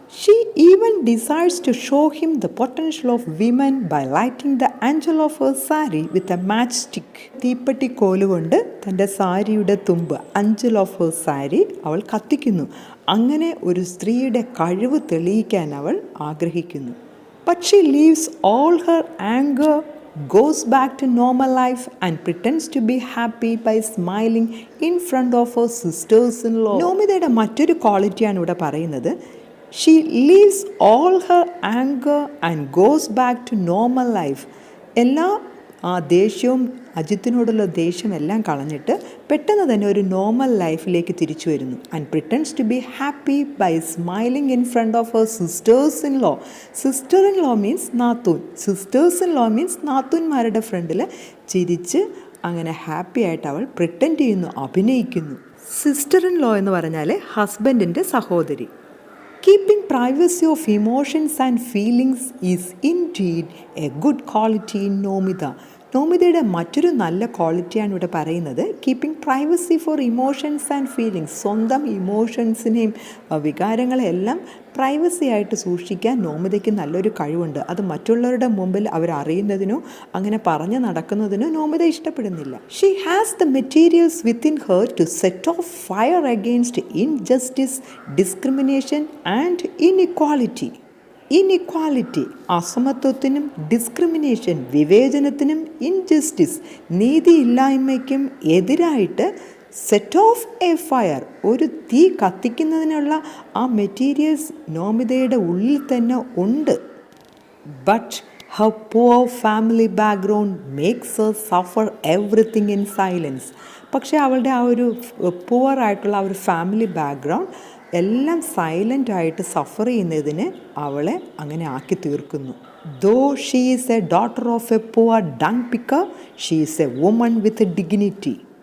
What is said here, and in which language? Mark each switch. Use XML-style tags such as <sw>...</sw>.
<en>She even decides to show him the potential of women by lighting the anchal of her sari with a match stick.</en> <ml>തീപ്പെട്ടി കോലുകൊണ്ട് തൻ്റെ സാരിയുടെ തുമ്പ്,</ml> <en>anchal of her sari,</en> <ml>അവൾ കത്തിക്കുന്നു. അങ്ങനെ ഒരു സ്ത്രീയുടെ കഴിവ് തെളിയിക്കാൻ അവൾ ആഗ്രഹിക്കുന്നു.</ml> <en>But she leaves all her anger, goes back to normal life and pretends to be happy by smiling in front of her sisters-in-law.</en> <ml>നോമിതയുടെ മറ്റൊരു ക്വാളിറ്റിയാണ് ഇവിടെ പറയുന്നത്.</ml> <en>She leaves all her anger and goes back to normal life.</en> <ml>എല്ലാ ദേഷ്യവും, അജിത്തിനോടുള്ള ദേഷ്യം എല്ലാം കളഞ്ഞിട്ട് പെട്ടെന്ന് തന്നെ ഒരു നോർമൽ ലൈഫിലേക്ക് തിരിച്ചു വരുന്നു.</ml> <en>And pretends to be happy by smiling in front of her sisters in law. Sister in law means</en> <ml>നാത്തൂൻ.</ml> <en>sisters in law means</en> <ml>നാത്തൂന്മാരുടെ ഫ്രണ്ടിൽ ചിരിച്ച് അങ്ങനെ ഹാപ്പി ആയിട്ട് അവൾ പ്രിറ്റൻഡ് ചെയ്യുന്നു, അഭിനയിക്കുന്നു. സിസ്റ്റർ ഇൻ ലോ എന്ന് പറഞ്ഞാൽ ഹസ്ബൻഡിൻ്റെ സഹോദരി.</ml> <en>Keeping privacy of emotions and feelings is indeed a good quality in Nomita.</en> <ml>നോമിതയുടെ മറ്റൊരു നല്ല ക്വാളിറ്റിയാണ് ഇവിടെ പറയുന്നത്,</ml> <en>Keeping privacy for emotions and feelings.</en> <ml>സ്വന്തം ഇമോഷൻസിനെയും വികാരങ്ങളെല്ലാം പ്രൈവസി ആയിട്ട് സൂക്ഷിക്കാൻ നോമിതയ്ക്ക് നല്ലൊരു കഴിവുണ്ട്. അത് മറ്റുള്ളവരുടെ മുമ്പിൽ അവരറിയുന്നതിനോ അങ്ങനെ പറഞ്ഞു നടക്കുന്നതിനോ നോമിത ഇഷ്ടപ്പെടുന്നില്ല.</ml> <en>She has the materials within her to set off fire against injustice, discrimination and inequality.</en> <ml>Inequality അസമത്വത്തിനും discrimination വിവേചനത്തിനും injustice നീതിയില്ലായ്മയ്ക്കും എതിരായിട്ട്</ml> <en>set off a fire</en> <ml>ഒരു തീ കത്തിക്കുന്നതിനുള്ള ആ മെറ്റീരിയൽസ് നോമിതയുടെ ഉള്ളിൽ തന്നെ ഉണ്ട്.</ml> <en>But her poor family background makes her suffer everything in silence.</en> <ml>പക്ഷേ അവളുടെ ആ ഒരു പുവർ ആയിട്ടുള്ള ആ ഒരു ഫാമിലി ബാക്ക്ഗ്രൗണ്ട് എല്ലാം സൈലൻ്റ് ആയിട്ട് സഫർ ചെയ്യുന്നതിന് അവളെ അങ്ങനെ ആക്കി തീർക്കുന്നു.</ml> <en>Though she is a daughter of a poor dung picker, she is a woman with dignity.</en>